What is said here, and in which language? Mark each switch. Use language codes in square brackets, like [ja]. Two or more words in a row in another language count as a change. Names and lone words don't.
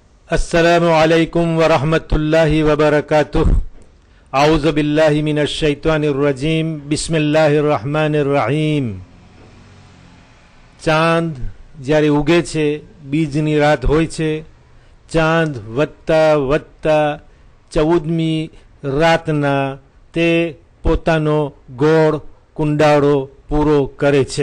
[ar] السلام عليكم ورحمة الله وبركاته. أعوذ بالله من الشيطان الرجيم. بسم الله الرحمن الرحيم. [gu] ચાંદ જ્યારે ઉગે છે, બીજની રાત હોય છે, ચાંદ વધતા વધતા 14મી રાતના તે પોતાનો ગોળ કુંડાળો પૂરો કરે છે।